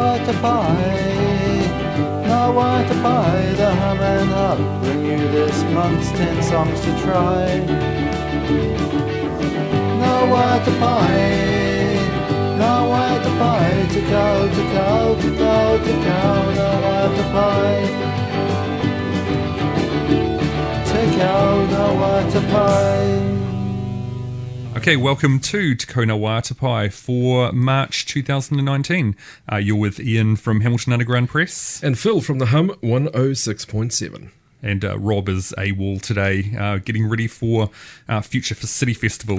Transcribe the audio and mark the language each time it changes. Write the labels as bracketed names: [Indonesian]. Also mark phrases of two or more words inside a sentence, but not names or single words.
[English] Waiata Pie, now Waiata Pie, the hum and hub bring you this month's 10 songs to try. Now Waiata Pie, now Waiata Pie, Tekau, Tekau, Tekau, Tekau, now Waiata Pie. Tekau, now Waiata Pie. Okay, welcome to Tekau na Waiata Pie for March 2019. You're with Ian from Hamilton Underground Press. And Phil from the Hum 106.7. And Rob is AWOL today, getting ready for Future for City Festival.